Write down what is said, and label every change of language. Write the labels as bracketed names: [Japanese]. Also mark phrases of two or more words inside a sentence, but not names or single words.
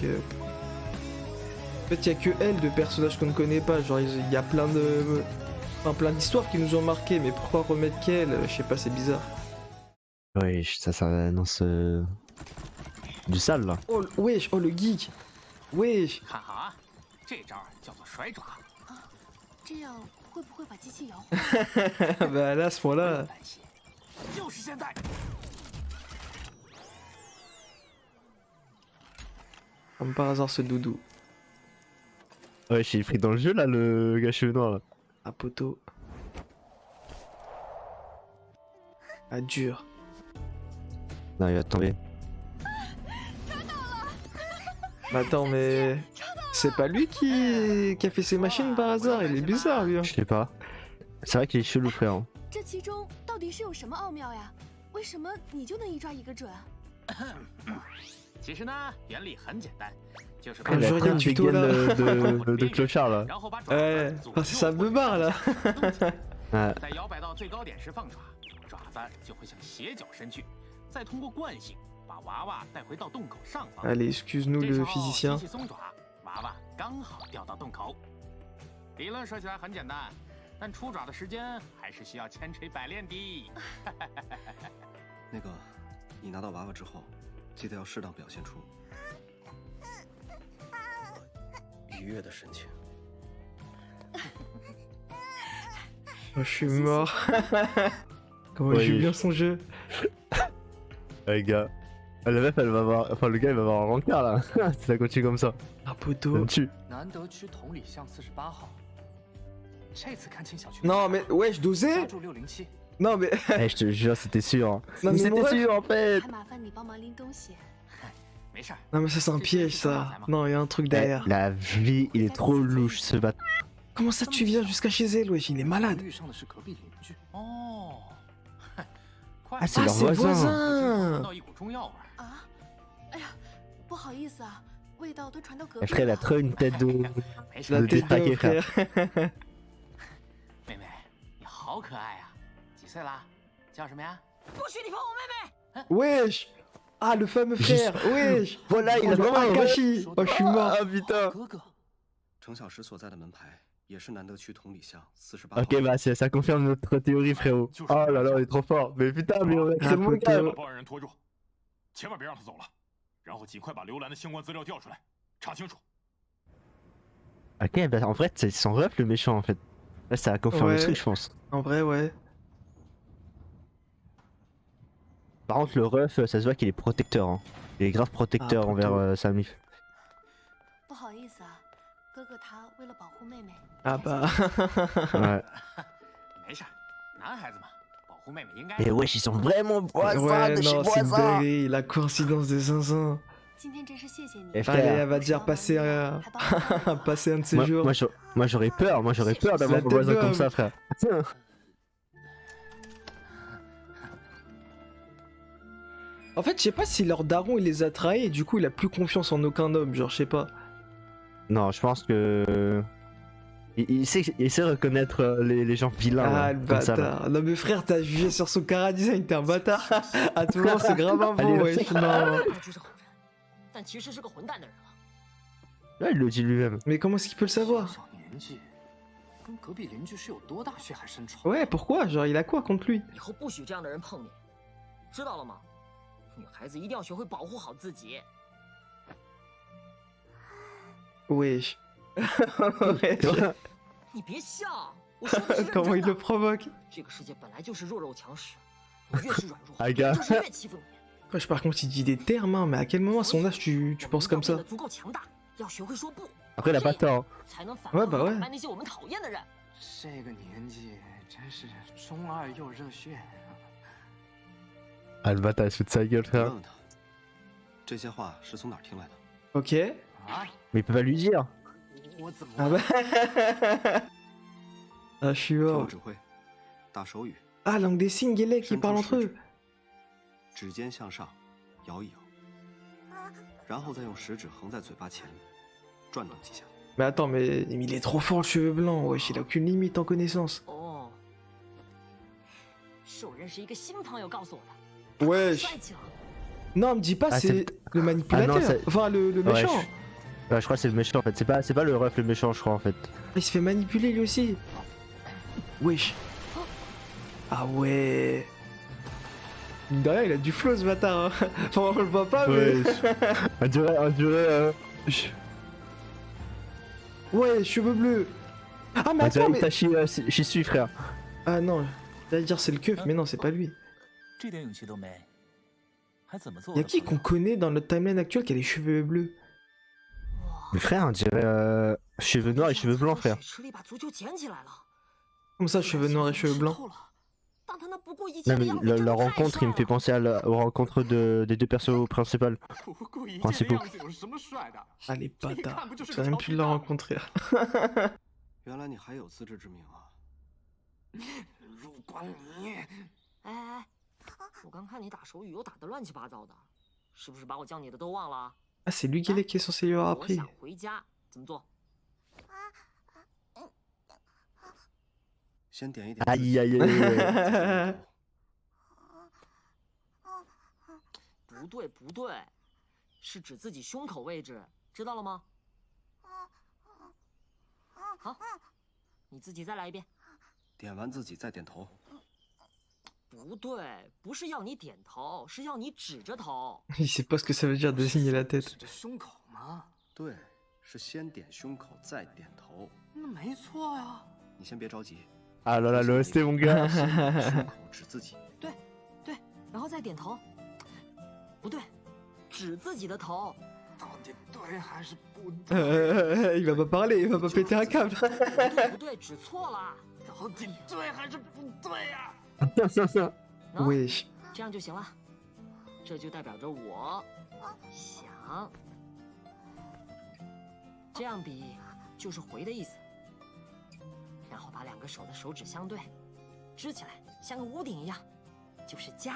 [French] En fait, y a que elle de personnages qu'on ne connaît pas. Genre, il y a plein de. Enfin, plein d'histoires qui nous ont marqué, mais pourquoi remettre qu'elle? Je sais pas, c'est bizarre. Ouais, ça annonce du sale là. Oh, wesh, oh le geek. Wesh. [Chinese] 看好啊，这招叫做甩爪。这样会不会把机器摇？ [French] Bah là, à ce [Chinese] 不用 [French] point-là. [Chinese] 担心，就是现在。 [French] Comme par hasard, ce doudou. Ouais, j'ai pris dans le jeu là, le gars cheveux noirs là. Ah, poteau. Ah, dur. Non, il va tomber. Mais attends, mais. C'est pas lui qui a fait ses machines par hasard, il est bizarre lui. Hein. Je sais pas. C'est vrai qu'il est chelou, frère. [Chinese] 这其中到底是有什么奥妙呀？为什么你就能一抓一个准？其实呢，原理很简单，就是 [French] Ah, je regarde une tuto, dégaine là. de clochard là. [Chinese] 然后把爪 [French] Ouais, [Chinese] 子组 [French] ah, ça me barre là. Ouais. [Chinese] 在摇摆到最高点时放爪，爪子就会向斜角伸去，再通过惯性把娃娃带回到洞口上方。 [French] Allez, excuse-nous [Chinese] 这 [French] le [Chinese] 时候 [French] physicien. [Chinese] 机器松爪，娃娃刚好掉到洞口。理论说起来很简单，但出爪的时间还是需要千锤百炼的。那个，你拿到娃娃之后，记得要适当表现出愉悦的神情。 [French] Oh, je suis mort. Comment il Oui. joue bien son jeu. Ouais, gars. La meuf, elle va avoir. Enfin, le gars, il va avoir un rencard là. Si ça continue comme ça. Ah, Ça poteau. me tue. [Chinese] 南德区同里巷48号，这次看清小区。 [French] Non, mais wesh, dosé. [Chinese] 住607。 [French] Non, mais. Eh, je te jure, c'était sûr. Hein. Non, mais mon C'était ref- sûr en fait. [Chinese] 还麻烦你帮忙拎东西。没事儿， [French] Non, mais ça, c'est un piège ça. Non, il y a un truc Eh, derrière. la vie, il est trop louche ce bâtard. Comment ça, tu viens jusqu'à chez elle, wesh, il est malade. [Chinese] 遇上的是隔壁邻居。哦，快 [French] Ah, c'est Ah, leur c'est voisin. voisin. [Chinese] 闻到一股中药味儿。啊！哎呀，不好意思啊，味道都传到隔 [French] Eh, [Chinese] 壁 [French] frère, il a [Chinese] 了。 [French] trop une tête de. [Chinese] 没事 [French] La [Chinese] 儿， [French] Le tête de détraqué, frère. frère. [Chinese] 妹妹，你好可爱呀！几岁啦？叫什么呀？不许你碰我妹妹！ [French] Wesh. Ah, le fameux frère, wesh. Voilà, il a Oh, le vraiment un Akashi. Oh, je suis mort. Ah putain. [Chinese] 哥哥，程小石所在的门牌也是南德区同里巷48号。 [French] Ok, bah ça confirme notre théorie, frérot. Oh là là, on est trop fort. Mais putain, mais on a Ah, tellement putain. [Chinese] 把报案人拖住，千万别让他走了，然后尽快把刘兰的相关资料调出来，查清楚。 [French] Ok, bah en fait, c'est son ref le méchant en fait. Là, ça a confirmé le Ouais. truc, je pense. En vrai, ouais. Par contre, le ref, ça se voit qu'il est protecteur. Hein. Il est grave protecteur Ah, envers plutôt. sa mif. [Chinese] 不好意思啊，哥哥他为了保护妹妹。 [French] Ah bah. Ouais. [Chinese] 没事儿，男孩子嘛，保护妹妹应该。 [French] Et wesh, ils sont vraiment voisins Ouais, de chez non, c'est une voisins. dinguerie, la coïncidence de 500. [Chinese] 今天真是谢谢你。 [French] Eh, Allez, frère. elle va dire passer, passer un de ces jours. Moi, j'aurais peur d'avoir La un voisin tête comme d'homme. ça, frère. En fait, je sais pas si leur daron il les a trahis et du coup il a plus confiance en aucun homme, genre je sais pas. Non, je pense que. Il sait reconnaître les gens vilains. Ah là, le comme ça, là. bâtard. Non mais frère, t'as jugé sur son [English] cara design, [French] t'es un bâtard. À tout moment c'est grave un Allez, bon, vas-y. wesh, non. [Chinese] 他就是好人，但其实是个混蛋的人啊。 [French] Là, il le dit lui-même. Mais comment est-ce qu'il peut le savoir? [Chinese] 小年纪，跟隔壁邻居是有多大血海深仇？ [French] Ouais, pourquoi? Genre il a quoi contre lui? [Chinese] 以后不许这样的人碰你，知道了吗？女孩子一定要学会保护好自己。 [French] Wesh. Wesh. [Chinese] 你别笑，我说的是认 [French] Comment [Chinese] 真 [French] il le [Chinese] 的。 [French] provoque? [Chinese] 这个世界本来就是弱肉强食，你越是软弱， [French] Ah, gars. [Chinese] 就是越欺负你。 [French] Wesh, par contre il dit des termes, hein, mais à quel moment à son âge tu penses comme [Chinese] 我们要变 [French] ça? [Chinese] 得足够强大，要学会说不， [French] Après, il a pas tort. [Chinese] 才能反 [French] Ouais, [Chinese] 抗 [French] bah [Chinese] 和 [French] ouais. [Chinese] 打败那些我们讨厌的人。这个年纪真是中二又热血。 [French] Ah, le bâtard, il se fout de sa gueule, [Chinese] 你 [French] frère. [Chinese] 问问他，这些话是从哪儿听来的？ [French] Ok. [Chinese] 啊， [French] Mais il peut pas lui dire. [Chinese] 我怎么 [French] Ah bah. Ah, je suis [Chinese] 听我 [French] mort. [Chinese] 指挥，打手语， [French] Ah, langue des signes, les qui [Chinese] 伸出 [French] parlent [Chinese] 食 [French] entre [Chinese] 指 [French] eux.， [Chinese] 指尖向上，摇一摇，然后再用食指横在嘴巴前，转动几下。 [French] Mais attends, mais il est trop fort le cheveu blanc, wesh, il a aucune limite en connaissance. [Chinese] 哦，是我认识一个新朋友告诉我的。 [French] Wesh. [Chinese] 帅气了。 [French] Non, me dis pas, Ah, c'est le manipulateur. Ah non, c'est- Enfin, le Ouais, méchant. Ouais, je crois que c'est le méchant en fait. C'est pas le ref le méchant, je crois en fait. Il se fait manipuler lui aussi. Wesh. Ah ouais. Derrière, il a du flow ce bâtard. Hein. Enfin, on le voit pas, mais. On dirait. Ouais, cheveux bleus. Ah, mais On attends, dirait mais. Itachi Shisui, frère. Ah non, j'allais dire c'est le keuf, mais non, c'est pas lui. [Chinese] 这点勇气都没，还怎么做？ [French] Y'a qui qu'on connaît dans notre timeline actuelle qui a les cheveux bleus? Mais frère, on dirait cheveux noirs et cheveux blancs, frère. [Chinese] 水池里把足球捡起来了。 [French] Comme ça, cheveux noirs et cheveux blancs. [Chinese] 但他那不顾一切 [French] Non [Chinese] 的 [French] mais [Chinese] 样子真的 [French] leur [Chinese] 太 [French] rencontre, [Chinese] 帅 [French] il me fait [Chinese] 了。 [French] penser aux rencontres des deux persos principaux. [Chinese] 不顾一切 [French] principaux. [Chinese] 的样子有什么帅的？ [French] Ah, les [Chinese] 这一看 [French] bâtards. [Chinese] 不就是 [French] J'ai [Chinese] 个 [French] même [Chinese] 调 [French] pu [Chinese] 皮 [French] la [Chinese] 蛋？ rencontrer. 原来你还有自知之明啊！如果你哎哎，我刚看你打手语又打得乱七八糟的，是不是把我教你的都忘了？ [French] Ah, c'est lui qui est censé lui avoir [Chinese] 我 [French] appris. [Chinese] 想回家，怎么做？先点一点。 [French] Aïe aïe aïe. [Chinese] 不对不对，是指自己胸口位置，知道了吗？好，你自己再来一遍。点完自己再点头。不对，不是要你点头，是要你指着头。 [French] Il sait pas ce que ça veut dire désigner la [Chinese] 指 [French] tête. [Chinese] 着胸口吗？对，是先点胸口再点头。那没错呀。你先别着急， [French] Ah là là, le OST mon gars. [Chinese] 胸口指自己。对，然后再点头。不对，指自己的头。到底对还是不对？ [French] Il va pas parler, il va pas péter un câble. [Chinese] 不对，指错了。到底对还是不对呀？喏 [French] Wesh. [Chinese] 这样就行了。这就代表着我想。这样比就是回的意思。然后把两个手的手指相对，支起来，像个屋顶一样，就是家。